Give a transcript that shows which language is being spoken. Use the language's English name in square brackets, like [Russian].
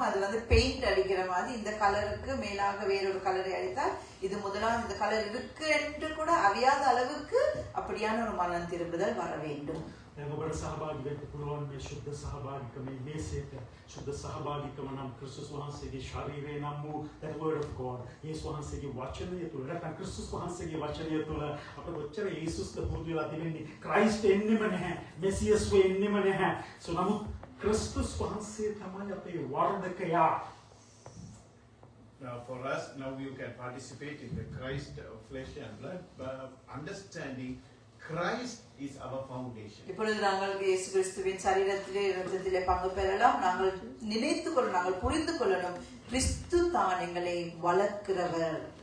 [Tamil] அது வந்து பெயிண்ட் அடிக்கிற மாதிரி இந்த கலருக்கு மேலாக வேறொரு கலரை அடித்தால் இது முதலாவது இந்த கலர் இருக்கு என்று கூட அறியாத அளவுக்கு அப்படியான ஒரு மனம் திரும்புதல் வர வேண்டும். [Sinhala] ඔබට සහභාගී වෙන්න පුළුවන් මේ ශුද්ධ සහභාගීකම මේ මේසයට ශුද්ධ සහභාගීකම නම් ක්‍රිස්තුස් වහන්සේගේ ශරීරය නම් වූ [English] that word of God [Sinhala] යේසුස් වහන්සේගේ වචනය තුළ නැත්නම් ක්‍රිස්තුස් වහන්සේගේ වචනය තුළ අපට ඔච්චර යේසුස්ට පුරුදු වෙලා තිබෙන්නේ ක්‍රයිස්ට් එන්නෙම නැහැ මෙසියස් වෙන්නෙම නැහැ. so නමුත් ක්‍රිස්තුස් වහන්සේ තමයි අපේ වර්ධකයා. [English] Now for us, now you can participate in the Christ flesh and blood, understanding Christ is our foundation. [Tamil] இப்பொழுது நாங்கள் இயேசு கிறிஸ்துவின் சரீரத்திலே இரத்தத்திலே பங்கு பெறலாம். நாங்கள் நினைத்து கொள்ள நாங்கள் புரிந்து கொள்ளணும் கிறிஸ்து தான் எங்களை வளர்க்கிறவர்.